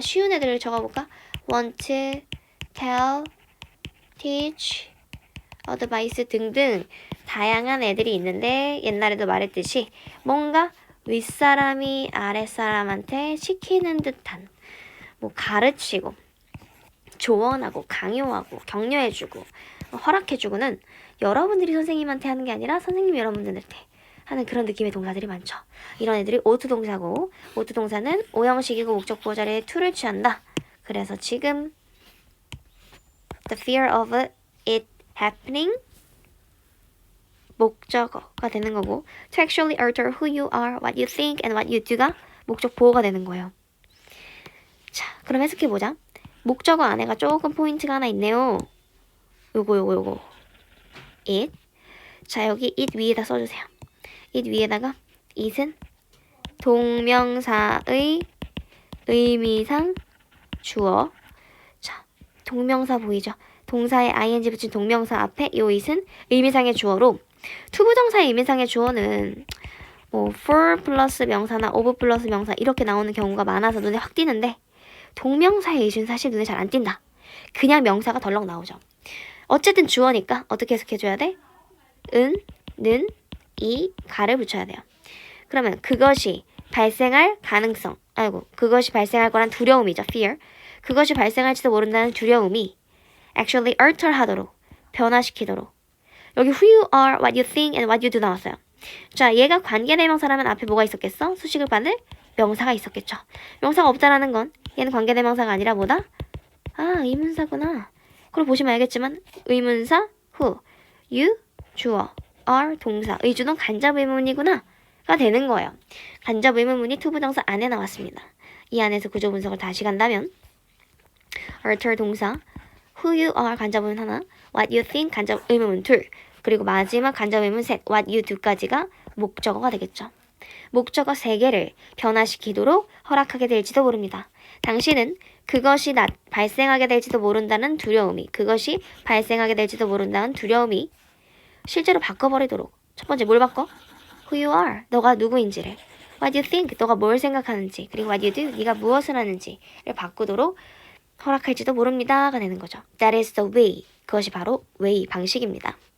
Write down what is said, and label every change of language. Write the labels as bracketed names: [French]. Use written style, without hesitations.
[Korean] 쉬운 애들을 적어볼까? want, tell, teach, advice 등등 다양한 애들이 있는데 옛날에도 말했듯이 뭔가 윗사람이 아랫사람한테 시키는 듯한 뭐 가르치고 조언하고 강요하고 격려해주고 허락해주고는 여러분들이 선생님한테 하는 게 아니라 선생님이 여러분들한테 하는 그런 느낌의 동사들이 많죠. 이런 애들이 오투 동사고 오투 동사는 5형식이고 목적 보호 자리에 to를 취한다. 그래서 지금 [English] the fear of it happening [Korean] 목적어가 되는 거고 [English] to actually alter who you are, what you think, and what you do가 [Korean] 목적 보호가 되는 거예요. 자, 그럼 해석해보자. 목적어 안에가 조금 포인트가 하나 있네요. 요거 it. 자, 여기 it 위에다 써주세요. it 위에다가 it은 동명사의 의미상 주어. 자, 동명사 보이죠? 동사에 ing 붙인 동명사 앞에 요 it은 의미상의 주어로 투부정사의 의미상의 주어는 뭐 for 플러스 명사나 of 플러스 명사 이렇게 나오는 경우가 많아서 눈에 확 띄는데 동명사의 it은 사실 눈에 잘 안 띈다. 그냥 명사가 덜렁 나오죠. 어쨌든 주어니까 어떻게 해석해줘야 돼? 은, 는, 이, 가를 붙여야 돼요. 그러면 그것이 발생할 가능성 그것이 발생할 거란 두려움이죠. fear. 그것이 발생할지도 모른다는 두려움이 [English] actually alter [Korean] 하도록, 변화시키도록. 여기 [English] who you are, what you think, and what you do [Korean] 나왔어요. 자, 얘가 관계대명사라면 앞에 뭐가 있었겠어? 수식을 받을 명사가 있었겠죠. 명사가 없다라는 건 얘는 관계대명사가 아니라 뭐다? 의문사구나. 그걸 보시면 알겠지만 의문사 who, you, 주어, are, 동사, 의주동 간접 의문이구나 가 되는 거예요. 간접 의문문이 투부정사 안에 나왔습니다. 이 안에서 구조 분석을 다시 간다면 alter 동사, [English] who you are [Korean] 간접 의문 하나, [English] what you think [Korean] 간접 의문문 둘, 그리고 마지막 간접 의문 셋, [English] what you do [Korean] 까지가 목적어가 되겠죠. 목적어 3개를 변화시키도록 허락하게 될지도 모릅니다. 당신은 그것이 발생하게 될지도 모른다는 두려움이, 그것이 발생하게 될지도 모른다는 두려움이 실제로 바꿔버리도록. 첫 번째 뭘 바꿔? [English] Who you are, [Korean] 너가 누구인지를. [English] What you think, [Korean] 너가 뭘 생각하는지. 그리고 [English] what you do, [Korean] 네가 무엇을 하는지를 바꾸도록 허락할지도 모릅니다가 되는 거죠. [English] That is the way, [Korean] 그것이 바로 [English] way, [Korean] 방식입니다.